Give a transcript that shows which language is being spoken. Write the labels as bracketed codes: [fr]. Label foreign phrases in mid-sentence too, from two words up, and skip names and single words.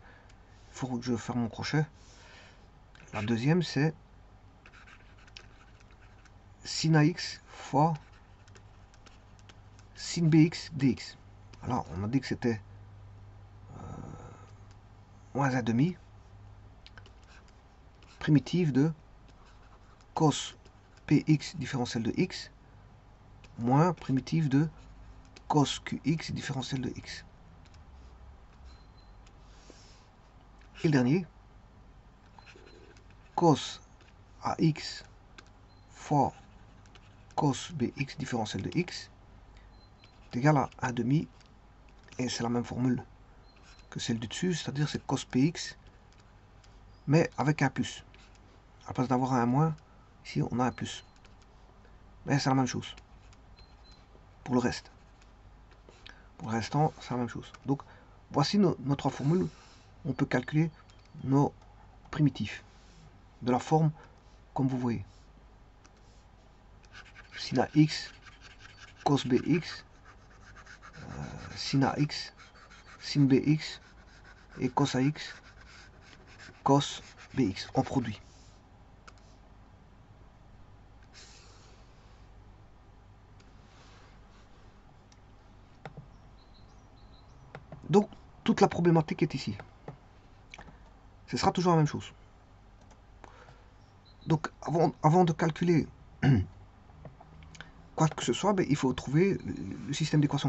[fr] Il faut que je ferme mon crochet. La deuxième, c'est sin ax fois sin bx dx. Alors, on a dit que c'était moins 1 demi primitive de cos px différentiel de x moins primitive de cos qx différentiel de x. Et le dernier, cos ax fois cos bx différentiel de x est égal à 1 demi, et c'est la même formule que celle du dessus, c'est-à-dire c'est cos px, mais avec un plus. À la place d'avoir un moins, ici on a un plus. Mais c'est la même chose. Pour le reste. Pour le restant, c'est la même chose. Donc, voici nos trois formules. On peut calculer nos primitifs de la forme comme vous voyez. Sin ax, cos bx, sin ax, sin bx et cos ax, cos bx en produit. Donc, toute la problématique est ici. Ce sera toujours la même chose. Donc, avant de calculer quoi que ce soit, ben, il faut trouver le système d'équation.